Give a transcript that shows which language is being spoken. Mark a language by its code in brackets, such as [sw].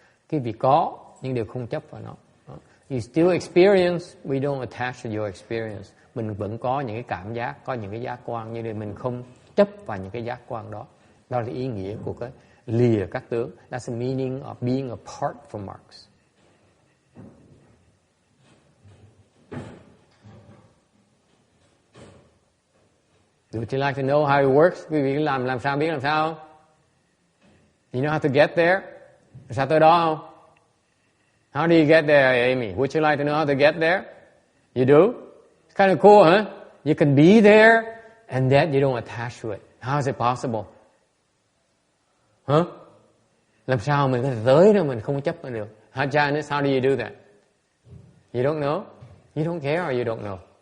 [vi] Quý vị có nhưng đều không chấp vào nó. [en] You still experience, we don't attach to your experience. [vi] Mình vẫn có những cái cảm giác, có những cái giác quan, nhưng mà mình không chấp vào những cái giác quan đó. Đó là ý nghĩa của cái lìa các tướng. [en] That's the meaning of being apart from marks. Would you like to know how it works? [vi] Quý vị làm sao biết làm sao không? [en] You know how to get there? [vi] Sao tới đó không? [en] How do you get there, Amy? Would you like to know how to get there? You do? It's kind of cool, huh? You can be there and that you don't attach to it. How is it possible? Huh? [vi] Làm sao mình có thể tới đó mình không chấp được? [en] Janice, how do you do that? You don't know? You don't care or you don't know?